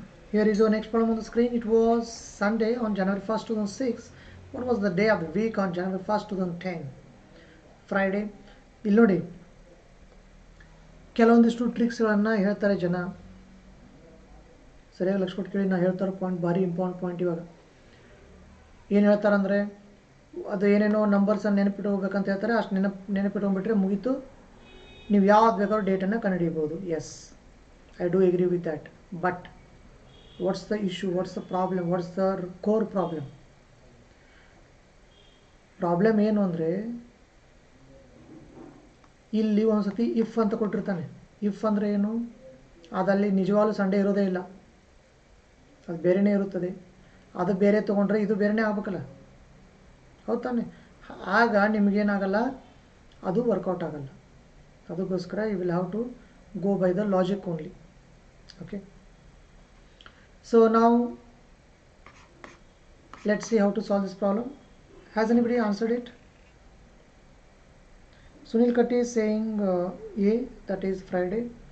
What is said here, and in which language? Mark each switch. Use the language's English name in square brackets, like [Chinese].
[English] Here is your next problem on the screen. It was Sunday on January 1st, 2006. What was the day of the week on January 1st, 2010? Friday. [Kannada] ಇಲ್ಲಿ ನೋಡಿ, ಕೆಲವೊಂದಿಷ್ಟು ಟ್ರಿಕ್ಸ್ಗಳನ್ನು ಹೇಳ್ತಾರೆ ಜನ. ಸರಿಯಾಗಿ ಲಕ್ಷ ಕೊಟ್ಟು ಕೇಳಿ. ನಾ ಹೇಳ್ತಾರೋ ಪಾಯಿಂಟ್ ಭಾರಿ ಇಂಪಾರ್ಟೆಂಟ್ ಪಾಯಿಂಟ್. ಇವಾಗ ಏನು ಹೇಳ್ತಾರಂದರೆ, ಅದು ಏನೇನೋ ನಂಬರ್ಸನ್ನು ನೆನಪಿಟ್ಟು ಹೋಗ್ಬೇಕಂತ ಹೇಳ್ತಾರೆ. ಅಷ್ಟು ನೆನಪಿಟ್ಕೊಂಡ್ಬಿಟ್ರೆ ಮುಗೀತು, ನೀವು ಯಾವ್ದು ಬೇಕಾದ್ರೂ ಡೇಟನ್ನು ಕಂಡುಹಿಡಿಬೋದು. [English] Yes, I do agree with that. But what's the issue, what's the problem, what's the core problem? [Kannada] Problem ಏನು ಅಂದರೆ, ಇಲ್ಲಿ ಒಂದ್ಸತಿ ಇಫ್ ಅಂತ ಕೊಟ್ಟಿರ್ತಾನೆ. ಇಫ್ ಅಂದರೆ ಏನು? ಅದಲ್ಲಿ ನಿಜವಾಗ್ಲೂ ಸಂಡೇ ಇರೋದೇ ಇಲ್ಲ, ಅದು ಬೇರೆಯೇ ಇರುತ್ತದೆ. ಅದು ಬೇರೆ ತೊಗೊಂಡ್ರೆ ಇದು ಬೇರೆಯೇ ಆಗ್ಬೇಕಲ್ಲ, ಹೌದು ತಾನೆ? ಆಗ ನಿಮಗೇನಾಗಲ್ಲ, ಅದು ವರ್ಕೌಟ್ ಆಗಲ್ಲ. ಅದಕ್ಕೋಸ್ಕರ [English] You will have to go by the logic only. Okay, so now let's see how to solve this problem. Has anybody answered it? Sunil Katti is saying A, that is Friday.